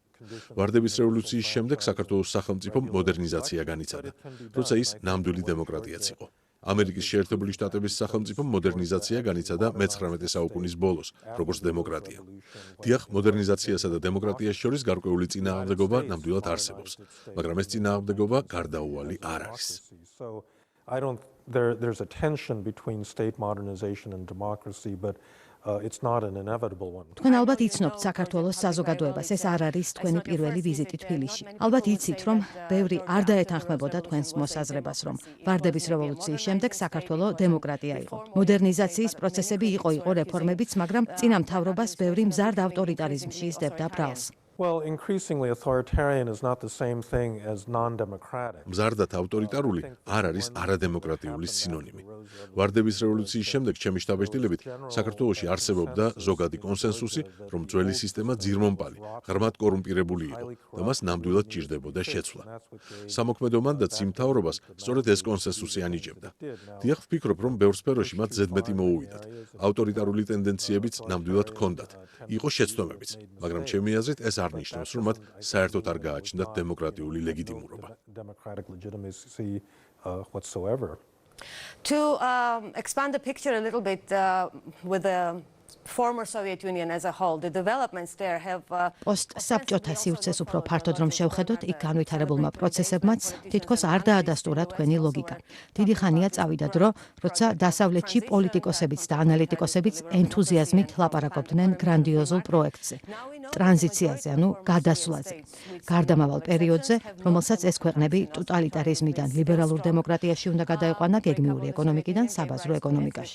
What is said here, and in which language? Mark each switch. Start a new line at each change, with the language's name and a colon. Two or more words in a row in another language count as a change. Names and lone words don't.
Georgian: ვარდების რევოლუციის შემდეგ საქართველოს სახელმწიფომ მოდერნიზაცია განიცადა, როცა ის ნამდვილი დემოკრატიაც იყო. ამერიკის შეერთებული შტატების სახელმწიფომ მოდერნიზაცია განიცადა მე-19 საუკუნის ბოლოს, როგორც დემოკრატია. დიახ, მოდერნიზაციასა და დემოკრატიას შორის გარკვეული წინააღმდეგობა ნამდვილად არსებობს, მაგრამ ეს წინააღმდეგობა გარდაუვალი არ არის.
English: There's a tension between state modernization and democracy, but it's not an inevitable one.
Georgian: თქვენ ალბათ იცნობთ საქართველოს საზოგადოებას, ეს არ არის თქვენი პირველი ვიზიტი თბილისში. ალბათ იცით, რომ ბევრი არ დაეთანხმებოდა თქვენს მოსაზრებას, რომ ვარდების რევოლუციის შემდეგ საქართველო დემოკრატია იყო. მოდერნიზაციის პროცესები იყო რეფორმებიც, მაგრამ წინა მთავრობას ბევრი მზარდ ავტორიტარიზმში ისდებდა ბრალს.
English: Well, increasingly authoritarian is not the same thing as non-democratic.
Georgian: მზარდად ავტორიტარული არ არის არადემოკრატიული სინონიმი. ვარდების რევოლუციის შემდეგ ჩემი შტაბ-ბეჭდილებით საქართველოში არსებობდა ზოგადი კონსენსუსი, რომ ძველი სისტემა ძირმომპალი, ღრმად კორუმპირებული იყო და მას ნამდვილად ჭირდებოდა შეცვლა. სამოქმედო მანდატს იმ მთავრობას სწორედ ეს კონსენსუსი ანიჭებდა. დიახ, ვფიქრობ, რომ ბევრ სფეროში მათ ზედმეტი მოუვიდათ. ავტორიტარული ტენდენციებიც ნამდვილად ჰქონდათ. იყო შეცდომებიც, მაგრამ ჩემი აზრით ეს არ ნიშნავს, რომ მათ საერთოდ არ გააჩნდათ დემოკრატიული ლეგიტიმურობა.
English: To expand the picture a little bit with the former Soviet Union as a whole, the developments there have
Georgian: პოსტსაბჭოთა სივრცეს უფრო ფართოდ რომ შევხედოთ, იქ განვითარებულმა პროცესებმაც თითქოს არ დაადასტურა თქვენი ლოგიკა. დიდი ხანია წავიდა დრო, როცა დასავლეთში პოლიტიკოსებიც და ანალიტიკოსებიც ენთუზიაზმით ლაპარაკობდნენ გრანდიოზულ პროექტზე, ტრანზიციაზე, ანუ გადასვლაზე, გარდამავალ პერიოდზე, რომელსაც ეს ქვეყნები ტოტალიტარიზმიდან ლიბერალურ დემოკრატიაში უნდა გადაეყვანა გეგმიური ეკონომიკიდან საბაზრო ეკონომიკაში.